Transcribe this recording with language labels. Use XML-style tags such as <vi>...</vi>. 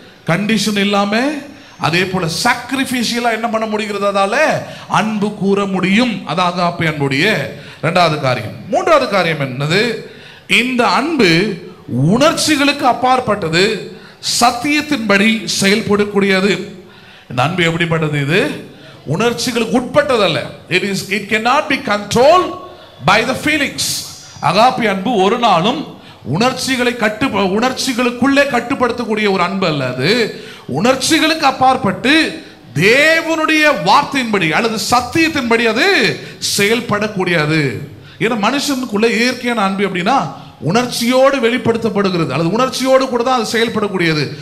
<ta>Condition இல்லாம, அதே போல சாக்ரிஃபிஷியலா என்ன பண்ண முடிகிறது? அதால அன்பு கூற முடியும். அது அகாப்பே அன்புடைய 2வது காரியம். 3வது காரியம் என்னது? இந்த அன்பு உணர்ச்சிகளுக்கு அப்பாற்பட்டது, சத்தியத்தின்படி செயல்படக்கூடியது. இந்த அன்பு எப்படிப்பட்டது? இது உணர்ச்சிகளுக்கு உட்பட்டதல்ல.</ta> <en>it cannot be controlled by the feelings.</en> <ta>Agape அன்பு ஒரு நாளும் உணர்ச்சிகளுக்குள்ளே கட்டுப்படுத்தக்கூடிய ஒரு அன்பு அல்ல. அது உணர்ச்சிகளுக்கு அப்பாற்பட்டு தேவனுடைய வார்த்தையின்படி அல்லது சத்தியத்தின்படி அது செயல்படக்கூடியது. ஏன்னா மனுஷனுக்குள்ள இயற்கையான அன்பு அப்படின்னா உணர்ச்சியோடு வெளிப்படுத்தப்படுகிறது, அல்லது உணர்ச்சியோடு கூட தான் அது செயல்படக்கூடியது.</ta>